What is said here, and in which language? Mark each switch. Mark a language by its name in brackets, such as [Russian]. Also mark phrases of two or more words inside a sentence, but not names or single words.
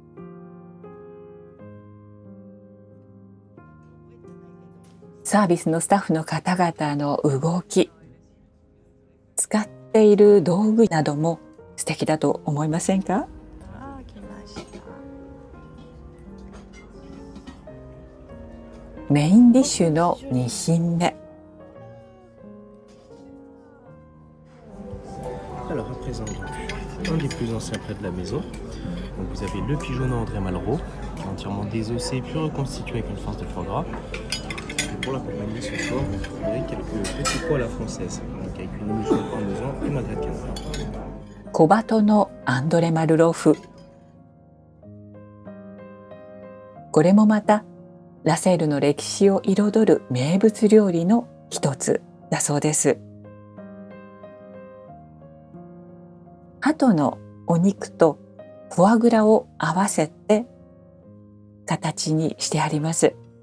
[Japanese] サービスのスタッフの方々の動き、使っている道具なども素敵だと思いませんか？メインディッシュの2品目。 [French] Alors, on présente donc un des plus anciens plats de la maison. Donc, vous avez le pigeonneau André Malraux, entièrement désossé puis reconstitué avec une farce de foie gras. Et pour l'accompagner ce soir, vous trouverez quelques petits pois à la française, donc avec une émulsion de parmesan et magret de canard. [Japanese] 小鳩のアンドレ・マルロフ。これもまたラセールの歴史を彩る名物料理の一つだそうです。鳩のお肉とフォアグラを合わせて形にしてあります。